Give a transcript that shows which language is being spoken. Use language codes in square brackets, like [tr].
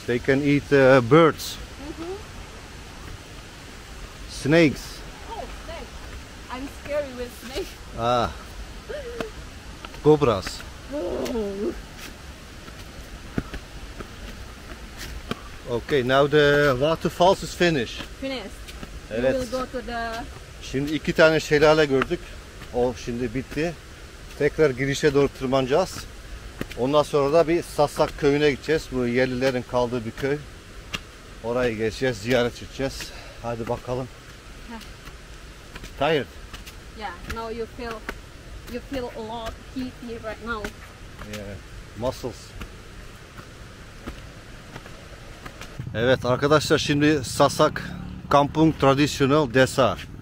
[en] They can eat birds, snakes. Oh, snake! I'm scary with snake. Ah, cobras. Oh. Okay, now the waterfalls is finished. Finished. [tr] Evet. [en] We will go to the. [tr] Şimdi 2 tane şelale gördük. O şimdi bitti. Tekrar girişe doğru tırmanacağız. Ondan sonra da bir Sasak köyüne gideceğiz. Bu yerlilerin kaldığı bir köy. Orayı gezeceğiz, ziyaret edeceğiz. Hadi bakalım. [en] Tired? Yeah. Now you feel a lot heaty right now. Yeah. Muscles. [tr] Evet arkadaşlar, şimdi Sasak Kampung Traditional Desa.